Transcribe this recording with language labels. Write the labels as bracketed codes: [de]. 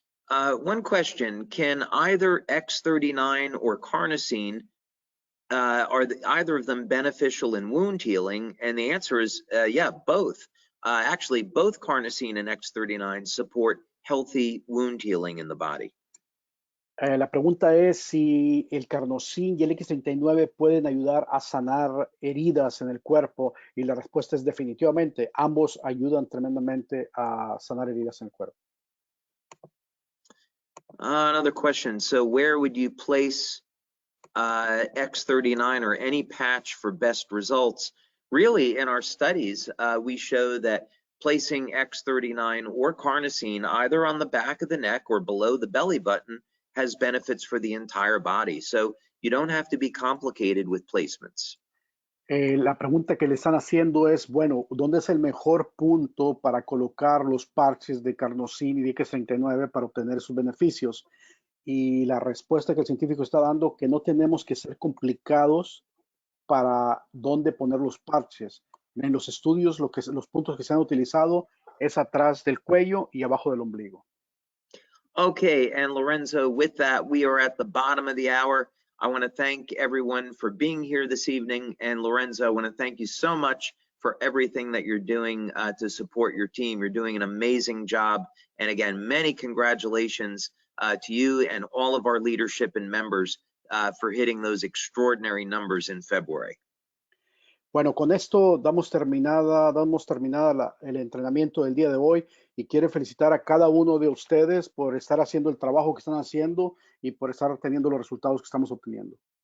[en] One question, can either X39 or carnosine, either of them beneficial in wound healing? And the answer is, yeah, both. Actually, both carnosine and X39 support healthy wound healing in the body. [es] La pregunta es si el carnosín y el X39 pueden ayudar a sanar heridas en el cuerpo y la respuesta es definitivamente, ambos ayudan tremendamente a sanar heridas en el cuerpo. [en] Another question, so where would you place X39 or any patch for best results? Really, in our studies, we show that placing X39 or carnosine either on the back of the neck or below the belly button has benefits for the entire body. So you don't have to be complicated with placements. [es] La pregunta que le están haciendo es, bueno, ¿dónde es el mejor punto para colocar los parches de carnosine y de X39 para obtener sus beneficios? Y la respuesta que el científico está dando que no tenemos que ser complicados para dónde poner los parches. En los estudios, los puntos que se han utilizado es atrás del cuello y abajo del ombligo. [en] Okay, and Lorenzo, with that, we are at the bottom of the hour. I want to thank everyone for being here this evening. And Lorenzo, I want to thank you so much for everything that you're doing to support your team. You're doing an amazing job. And again, many congratulations to you and all of our leadership and members for hitting those extraordinary numbers in February. [es] Bueno, con esto damos terminada el entrenamiento del día de hoy y quiero felicitar a cada uno de ustedes por estar haciendo el trabajo que están haciendo y por estar obteniendo los resultados que estamos obteniendo.